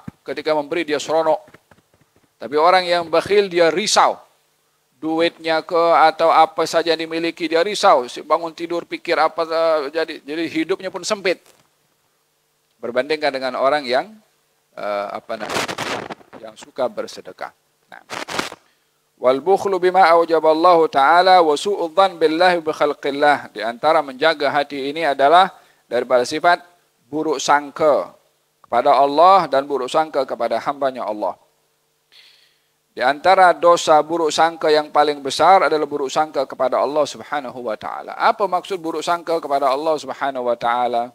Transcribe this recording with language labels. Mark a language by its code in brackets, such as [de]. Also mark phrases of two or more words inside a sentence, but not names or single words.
[ms] Ketika memberi dia seronok. Tapi orang yang bakhil dia risau. Duitnya atau apa saja yang dimiliki dia risau. Bangun tidur pikir apa jadi hidupnya pun sempit. Berbandingkan dengan orang yang yang suka bersedekah. Nah. [ar] والبخل بما أوجبه الله تعالى وسوء الظن بالله بخلق الله. [ms] Di antara menjaga hati ini adalah daripada sifat buruk sangka kepada Allah dan buruk sangka kepada hambanya Allah. Di antara dosa buruk sangka yang paling besar adalah buruk sangka kepada Allah [ar] سبحانه وتعالى. [ms] Apa maksud buruk sangka kepada Allah [ar] سبحانه وتعالى?